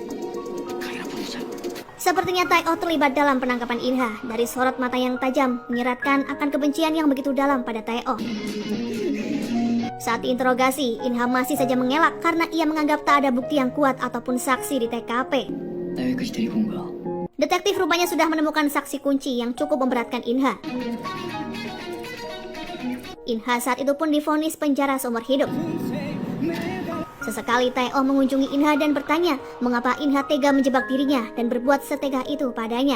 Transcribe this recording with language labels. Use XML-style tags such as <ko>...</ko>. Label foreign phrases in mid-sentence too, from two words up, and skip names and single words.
<id>Sepertinya Tae-oh terlibat dalam penangkapan In-ha. Dari sorot mata yang tajam menyeratkan akan kebencian yang begitu dalam pada Tae-oh. Saat diinterogasi, In-ha masih saja mengelak karena ia menganggap tak ada bukti yang kuat ataupun saksi di TKP.</id> <ko>나 여기까지 데리고 온 거야.</ko> <id>Detektif rupanya sudah menemukan saksi kunci yang cukup memberatkan In-ha. In-ha saat itu pun divonis penjara seumur hidup. Sesekali Tae-oh mengunjungi In-ha dan bertanya mengapa In-ha tega menjebak dirinya dan berbuat setega itu padanya.</id>